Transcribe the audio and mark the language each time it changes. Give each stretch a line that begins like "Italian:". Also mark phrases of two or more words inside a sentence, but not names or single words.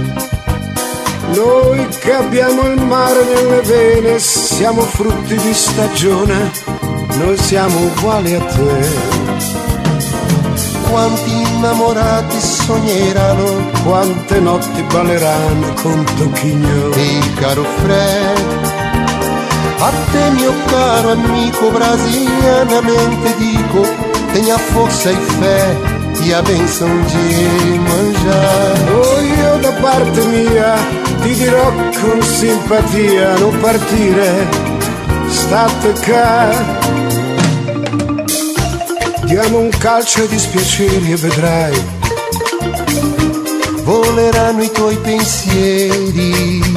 Italian: Noi che abbiamo il mare nelle vene, siamo frutti di stagione, noi siamo uguali a te. Quanti innamorati sogneranno, quante notti balleranno con Tocchigno e il caro Fred. A te mio caro amico brasilianamente dico,
Portuguese: tenha força e fé e a benção de mangiare.
Italian: Oh, io da parte mia ti dirò con simpatia, non partire, state qua. Diamo un calcio ai dispiaceri e vedrai, voleranno i tuoi pensieri.